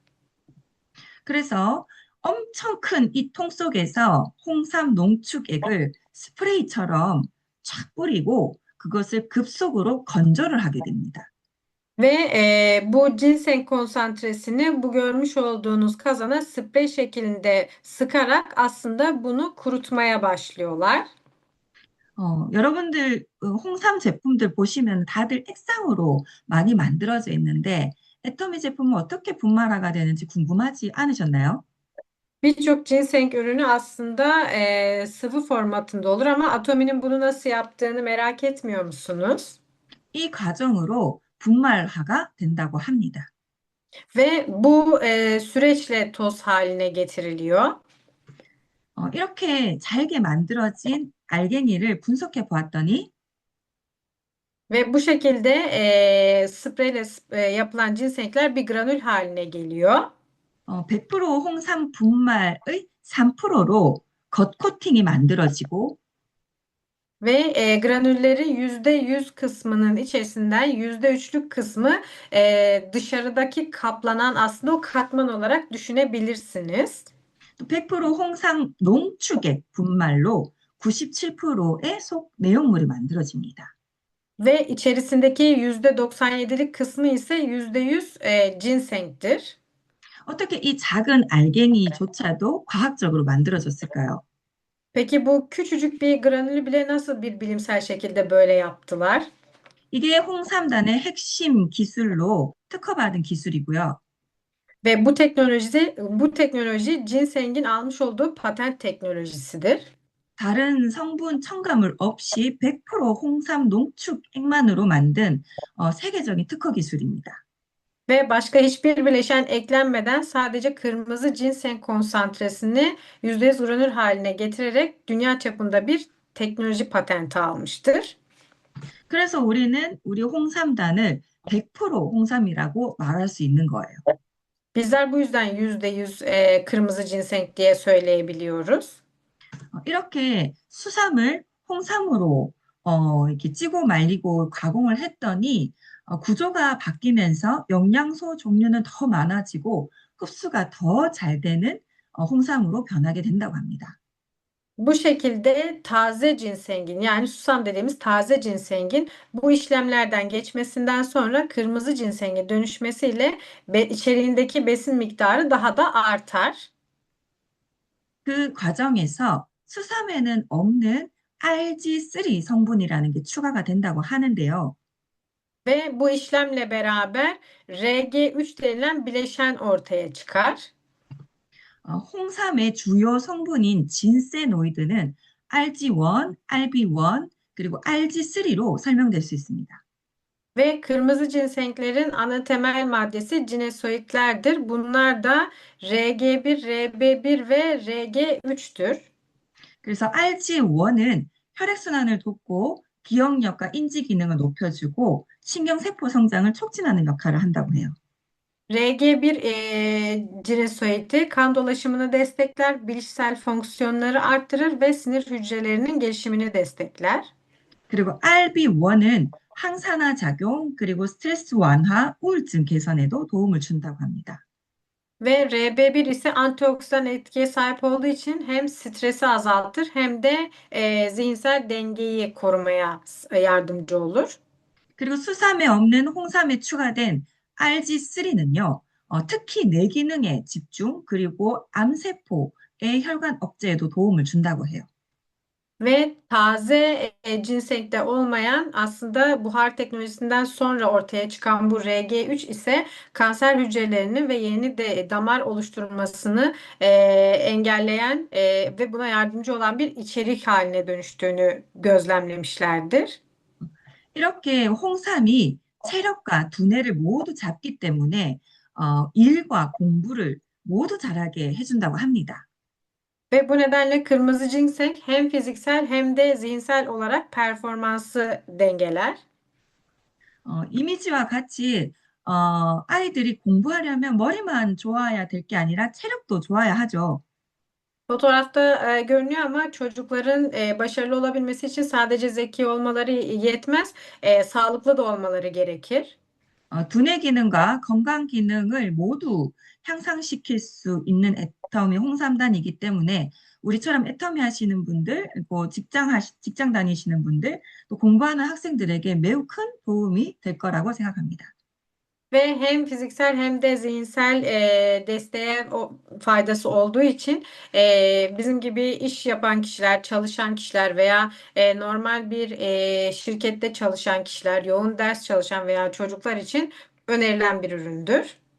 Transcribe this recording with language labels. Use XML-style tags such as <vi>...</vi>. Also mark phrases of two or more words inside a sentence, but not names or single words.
<ko>그래서 엄청 큰 이 통 속에서 홍삼 농축액을 스프레이처럼 쫙 뿌리고 그것을 급속으로 건조를 하게 됩니다.</ko> <tr>Ve bu ginseng konsantresini bu görmüş olduğunuz kazana sprey şeklinde sıkarak aslında bunu kurutmaya başlıyorlar.</tr> <ko>여러분들 홍삼 제품들 보시면 다들 액상으로 많이 만들어져 있는데 애터미 제품은 어떻게 분말화가 되는지 궁금하지 않으셨나요?</ko> <tr>Birçok ginseng ürünü aslında sıvı formatında olur ama Atomi'nin bunu nasıl yaptığını merak etmiyor musunuz?</tr> <ko>이 과정으로 분말화가 된다고 합니다.</ko> <tr>Ve bu süreçle toz haline getiriliyor.</tr> <ko>이렇게 잘게 만들어진 알갱이를 분석해 보았더니</ko> <tr>Ve bu şekilde spreyle yapılan ginsengler bir granül haline geliyor.</tr> <ko>100% 홍삼 분말의 3%로 겉 코팅이 만들어지고</ko> <tr>Ve granüllerin %100 kısmının içerisinden %3'lük kısmı dışarıdaki kaplanan aslında o katman olarak düşünebilirsiniz.</tr> <ko>또 100% 홍삼 농축액 분말로 97%의 속 내용물이 만들어집니다.</ko> <tr>Ve içerisindeki %97'lik kısmı ise %100 ginsengtir.</tr> <ko>어떻게 이 작은 알갱이조차도 과학적으로 만들어졌을까요?</ko> <tr>Peki bu küçücük bir granülü bile nasıl bir bilimsel şekilde böyle yaptılar?</tr> <ko>이게 홍삼단의 핵심 기술로 특허받은 기술이고요.</ko> <tr>Ve bu teknoloji ginsengin almış olduğu patent teknolojisidir.</tr> <ko>다른 성분 첨가물 없이 100% 홍삼 농축액만으로 만든 세계적인 특허 기술입니다.</ko> <tr>Ve başka hiçbir bileşen eklenmeden sadece kırmızı ginseng konsantresini %100 granül haline getirerek dünya çapında bir teknoloji patenti almıştır.</tr> <ko>그래서 우리는 우리 홍삼단을 100% 홍삼이라고 말할 수 있는 거예요.</ko> <tr>Bizler bu yüzden %100 kırmızı ginseng diye söyleyebiliyoruz.</tr> <ko>이렇게 수삼을 홍삼으로 이렇게 찌고 말리고 가공을 했더니 구조가 바뀌면서 영양소 종류는 더 많아지고 흡수가 더 잘 되는 홍삼으로 변하게 된다고 합니다.</ko> <tr>Bu şekilde taze ginsengin yani susam dediğimiz taze ginsengin bu işlemlerden geçmesinden sonra kırmızı ginsenge dönüşmesiyle içeriğindeki besin miktarı daha da artar.</tr> <ko>그 과정에서 수삼에는 없는 RG3 성분이라는 게 추가가 된다고 하는데요.</ko> <tr>Ve bu işlemle beraber Rg3 denilen bileşen ortaya çıkar.</tr> <ko>홍삼의 주요 성분인 진세노이드는 RG1, RB1, 그리고 RG3로 설명될 수 있습니다.</ko> <tr>Ve kırmızı cinsenklerin ana temel maddesi cinesoidlerdir. Bunlar da Rg1, Rb1 ve Rg3'tür.</tr> <ko>그래서 RG1은 혈액순환을 돕고 기억력과 인지 기능을 높여주고 신경세포 성장을 촉진하는 역할을 한다고 해요.</ko> <tr>Rg1 cinesoidi kan dolaşımını destekler, bilişsel fonksiyonları arttırır ve sinir hücrelerinin gelişimini destekler.</tr> <ko>그리고 RB1은 항산화 작용, 그리고 스트레스 완화, 우울증 개선에도 도움을 준다고 합니다.</ko> <tr>Ve Rb1 ise antioksidan etkiye sahip olduğu için hem stresi azaltır hem de zihinsel dengeyi korumaya yardımcı olur.</tr> <ko>그리고 수삼에 없는 홍삼에 추가된 RG3는요, 특히 뇌기능의 집중, 그리고 암세포의 혈관 억제에도 도움을 준다고 해요.</ko> <tr>Ve taze cinsekte olmayan aslında buhar teknolojisinden sonra ortaya çıkan bu Rg3 ise kanser hücrelerinin ve yeni de damar oluşturmasını engelleyen ve buna yardımcı olan bir içerik haline dönüştüğünü gözlemlemişlerdir.</tr> <ko>이렇게 홍삼이 체력과 두뇌를 모두 잡기 때문에 일과 공부를 모두 잘하게 해준다고 합니다.</ko> <tr>Ve bu nedenle kırmızı ginseng hem fiziksel hem de zihinsel olarak performansı dengeler.</tr> <ko>이미지와 같이 아이들이 공부하려면 머리만 좋아야 될 게 아니라 체력도 좋아야 하죠.</ko> <tr>Fotoğrafta görünüyor ama çocukların başarılı olabilmesi için sadece zeki olmaları yetmez, sağlıklı da olmaları gerekir.</tr> <ko>두뇌 기능과 건강 기능을 모두 향상시킬 수 있는 애터미 홍삼단이기 때문에 우리처럼 애터미 하시는 분들, 그리고 직장 다니시는 분들, 또 공부하는 학생들에게 매우 큰 도움이 될 거라고 생각합니다.</ko> <tr>Ve hem fiziksel hem de zihinsel desteğe faydası olduğu için bizim gibi iş yapan kişiler, çalışan kişiler veya normal bir şirkette çalışan kişiler, yoğun ders çalışan veya çocuklar için önerilen bir üründür.</tr>